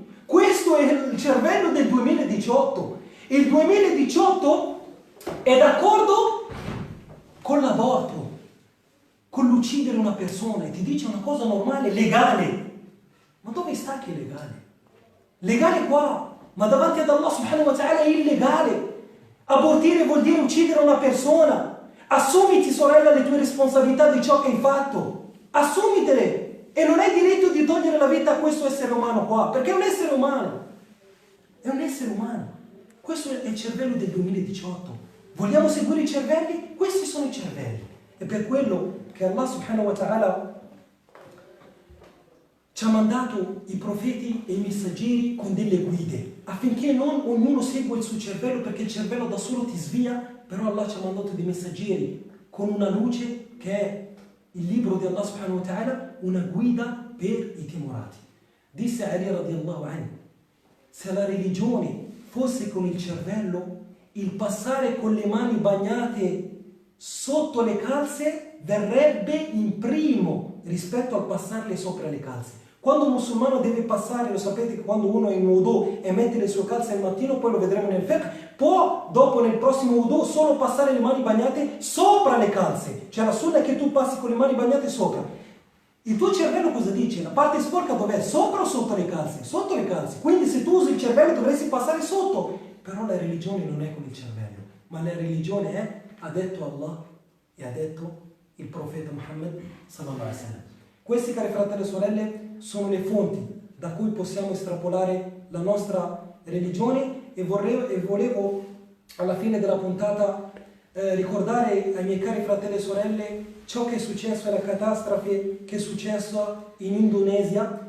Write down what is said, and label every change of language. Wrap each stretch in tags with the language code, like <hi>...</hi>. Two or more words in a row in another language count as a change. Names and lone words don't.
<it>Questo è il cervello del 2018. Il 2018 è d'accordo con l'aborto, con l'uccidere una persona, e ti dice una cosa normale, legale. Ma dove sta che è legale? Legale qua, ma davanti ad Allah</it> <ar>سبحانه وتعالى</ar> <it>è illegale. Abortire vuol dire uccidere una persona. Assumiti, sorella, le tue responsabilità di ciò che hai fatto. Assumitele. E non hai diritto di togliere la vita a questo essere umano qua, perché è un essere umano. È un essere umano. Questo è il cervello del 2018. Vogliamo seguire i cervelli? Questi sono i cervelli. È per quello che Allah</it> <ar>سبحانه وتعالى</ar> <it>ci ha mandato i profeti e i messaggeri con delle guide, affinché non ognuno segua il suo cervello, perché il cervello da solo ti svia. Però Allah ci ha mandato dei messaggeri con una luce che è il libro di Allah</it> <ar>سبحانه وتعالى,</ar> <it>una guida per i timorati. Disse Ali</it> <ar>رضي الله عنه:</ar> <it>se la religione fosse con il cervello, il passare con le mani bagnate sotto le calze verrebbe in primo rispetto al passarle sopra le calze. Quando un musulmano deve passare, lo sapete che quando uno è in wudu e mette le sue calze al mattino, poi lo vedremo nel fiqh, può dopo nel prossimo wudu solo passare le mani bagnate sopra le calze. Cioè la sunna è che tu passi con le mani bagnate sopra. Il tuo cervello cosa dice? La parte sporca dov'è? Sopra o sotto le calze? Sotto le calze. Quindi se tu usi il cervello dovresti passare sotto. Però la religione non è con il cervello, ma la religione è, ha detto Allah e ha detto il profeta Muhammad</it> <ar>صلى الله عليه وسلم.</ar> <it>Questi, cari fratelli e sorelle, sono le fonti da cui possiamo estrapolare la nostra religione e volevo alla fine della puntata ricordare ai miei cari fratelli e sorelle ciò che è successo, la catastrofe che è successa in Indonesia.</it>